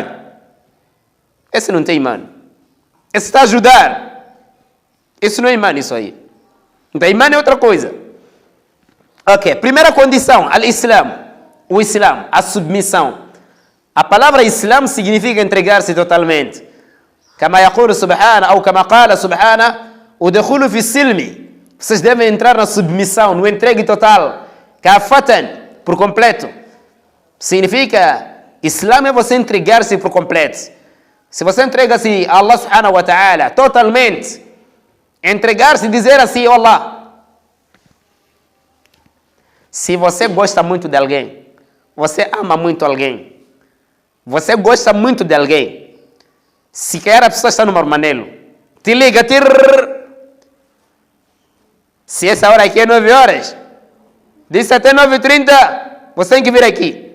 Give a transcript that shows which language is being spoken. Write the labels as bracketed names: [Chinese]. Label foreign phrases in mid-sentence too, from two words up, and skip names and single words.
[Portuguese] Esse não tem imã. Esse está a ajudar. Isso não é imã, isso aí. Então, imã é outra coisa. Ok, primeira condição, al-Islam. O Islam, a submissão. A palavra Islam significa entregar-se totalmente. [Arabic] كما يقول سبحانه, ou كما قال سبحانه، ادخلوا في السلم. [Portuguese] Vocês devem entrar na submissão, no entregue total. Kafatan, por completo. Significa, Islam é você entregar-se por completo. Se você entrega-se a [Arabic] الله سبحانه وتعالى [Portuguese] totalmente, entregar-se e dizer assim, Allah. Se você gosta muito de alguém, você ama muito alguém, você gosta muito de alguém, se quer a pessoa está no marmanelo, te liga, se essa hora aqui é 9 horas, disse até 9h30, você tem que vir aqui.